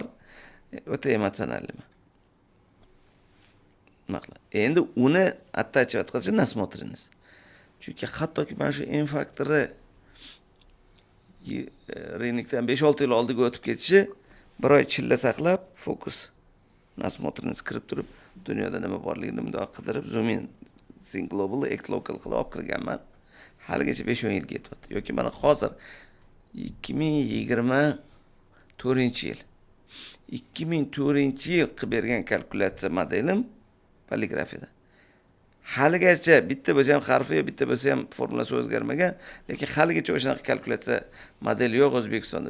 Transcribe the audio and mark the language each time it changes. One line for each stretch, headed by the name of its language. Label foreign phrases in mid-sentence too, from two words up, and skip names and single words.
Uzbek: O'ta emotsionalman. Endi uni attachivать qilish насмотренность. Chunki hattoki mana shu M faktori rinkdan 5-6 yil oldiga o'tib ketishi, bir oy chilla saqlab, fokus, насмотренность kirib turib, dunyoda nima borligini bundoq qidirib,
English: zoom in, think global, act local
Uzbek: qilib olib kirganman. Haligacha 5-10 yilga yetyapti. Yoki mana hozir 2024-yil. 2004-yil qilib bergan kalkulyatsiya modelim poligrafiyada. haligacha bitta bo'lsa ham harfi yo bitta bo'lsa ham formulasi o'zgarmagan, lekin haligacha o'shanaqa kalkulyatsiya modeli yo'q O'zbekistonda.